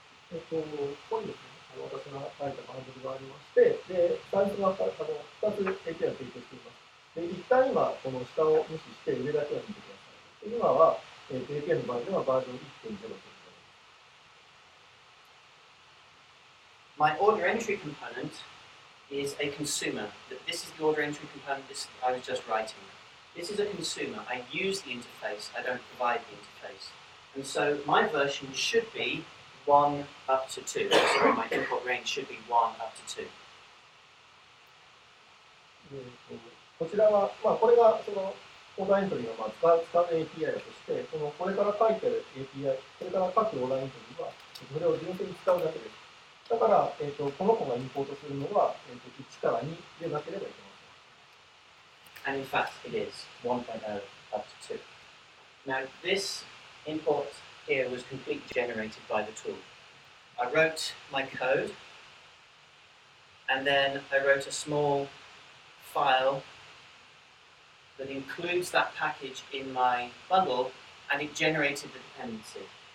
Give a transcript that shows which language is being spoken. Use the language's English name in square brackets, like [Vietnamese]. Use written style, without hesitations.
[Japanese] ここにですね、私が書いたバンドルがありまして、で、サイズが2つ API を提供しています。で、一旦今、この下を無視して上だけを見てください。今は、API の場合ではバージョン 1.0 ということです。 [English] My order entry component is a consumer. This is the order entry component I was just writing. This is a consumer. I use the interface. I don't provide the interface. And so my version should be 1 up to 2. Sorry, my import range should be 1 up to 2. [Japanese] こちらは、これがそのオーダーエントリーの使う API として、これから書いてる API、これから書くオーダーエントリーは、それを純粋に使うだけです。だから、この子がインポートするのは、1から2でなければいけません。 [English] And in fact, it is 1.0 up to 2. Now, this import here was completely generated by the tool. I wrote my code, and then I wrote a small file that includes that package in my bundle, and it generated the dependency.